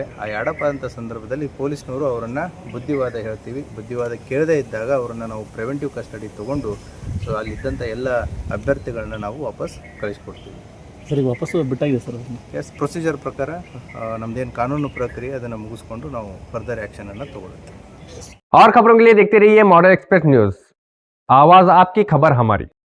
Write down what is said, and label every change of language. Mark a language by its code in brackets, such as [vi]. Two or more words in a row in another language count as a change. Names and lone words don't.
[kn] ಆ ಯಾಡಪ್ ಆದಂಥ ಸಂದರ್ಭದಲ್ಲಿ ಪೊಲೀಸ್ನವರು ಅವರನ್ನು ಬುದ್ಧಿವಾದ ಹೇಳ್ತೀವಿ. ಬುದ್ಧಿವಾದ ಕೇಳದೇ ಇದ್ದಾಗ ಅವರನ್ನು ನಾವು [en] preventive custody [kn] ತೊಗೊಂಡು ಸೊ ಅಲ್ಲಿದ್ದಂಥ ಎಲ್ಲ ಅಭ್ಯರ್ಥಿಗಳನ್ನ ನಾವು ವಾಪಸ್ ಕಳಿಸ್ಕೊಡ್ತೀವಿ. ಸರ್, ಈಗ ವಾಪಸ್ಸು ಬಿಟ್ಟಾಗಿದೆ ಸರ್? [en] yes, procedure [kn] ಪ್ರಕಾರ ನಮ್ಮದೇನು ಕಾನೂನು ಪ್ರಕ್ರಿಯೆ ಅದನ್ನು ಮುಗಿಸ್ಕೊಂಡು ನಾವು [en] further actionannu [kn] ತೊಗೊಳ್ತೀವಿ. [hi] और खबरों के लिए देखते रहिए मॉडल एक्सप्रेस न्यूज, आवाज आपकी खबर हमारी।